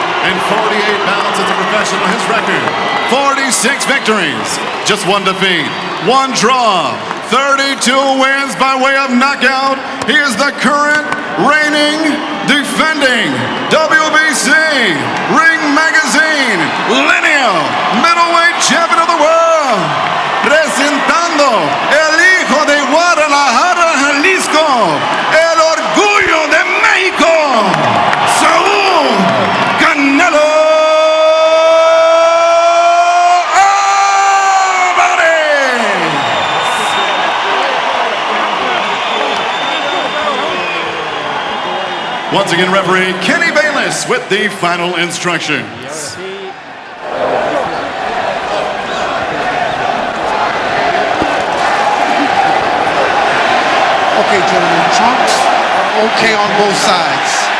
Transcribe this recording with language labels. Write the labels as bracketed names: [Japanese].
[English] And 48 pounds as a professional, his record, 46 victories, just 1 defeat, 1 draw, 32 wins by way of knockout. He is the current reigning, defending WBC Ring Magazine lineal middleweight champion of the world. [Spanish] Presentando el hijo de Guadalajara, Jalisco, el orgullo de México, Saúl Canelo Alvarez. [English] Once again, referee Kenny Bayless with the final instructions. Okay, gentlemen, trunks are okay on both sides.